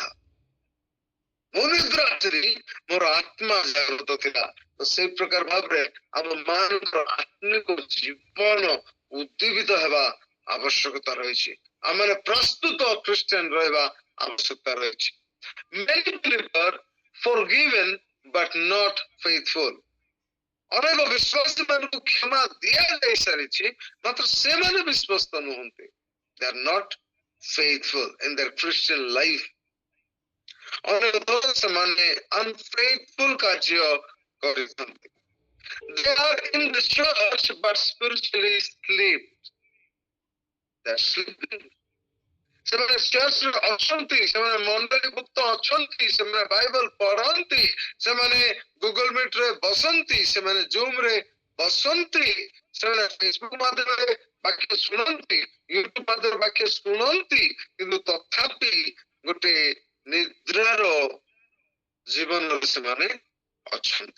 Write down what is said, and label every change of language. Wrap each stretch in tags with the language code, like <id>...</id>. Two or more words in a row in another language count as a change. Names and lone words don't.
<or>ମୁଁ ନିଦ୍ରା ଥିଲି, ମୋର ଆତ୍ମା ଜାଗ୍ରତ ଥିଲା। ତ ସେଇ ପ୍ରକାର ଭାବରେ ଆମ ମାନଙ୍କର ଆତ୍ମିକ ଜୀବନ ଉଦ୍ଦୀପିତ ହେବା ଆବଶ୍ୟକତା ରହିଛି। ଆମେ ପ୍ରସ୍ତୁତ ଖ୍ରୀଷ୍ଟିଆନ ରହିବା ଆବଶ୍ୟକତା ରହିଛି।</or> <en>Many believers forgiven but not faithful.</en> <or>ଅନେକ ବିଶ୍ୱାସୀ ମାନଙ୍କୁ କ୍ଷମା ଦିଆଯାଇ ସାରିଛି, ମାତ୍ର ସେମାନେ ବିଶ୍ୱସ୍ତ ନୁହନ୍ତି।</or> <en>They are not faithful in their Christian life.</en> <or>ଅନେକ ଥର ସେମାନେ unfaithful କାର୍ଯ୍ୟ କରିଥାନ୍ତି।</or> <en>They are in the church but spiritually asleep. They are sleeping.</en> <or>ସେମାନେ ଚର୍ଚ୍ଚରେ ଅଛନ୍ତି, ସେମାନେ ମଣ୍ଡଳୀଭୁକ୍ତ ଅଛନ୍ତି, ସେମାନେ ବାଇବଲ ପଢନ୍ତି, ସେମାନେ ଗୁଗଲ ମିଟରେ ବସନ୍ତି, ସେମାନେ ଜୁମରେ ବସନ୍ତି, ସେମାନେ ଫେସବୁକ ମାଧ୍ୟମରେ ବାକ୍ୟ ଶୁଣନ୍ତି, ୟୁଟ୍ୟୁବ ମାଧ୍ୟମରେ ବାକ୍ୟ ଶୁଣନ୍ତି, କିନ୍ତୁ ତଥାପି ଗୋଟେ ନିଦ୍ରାର ଜୀବନରେ ସେମାନେ ଅଛନ୍ତି।</or>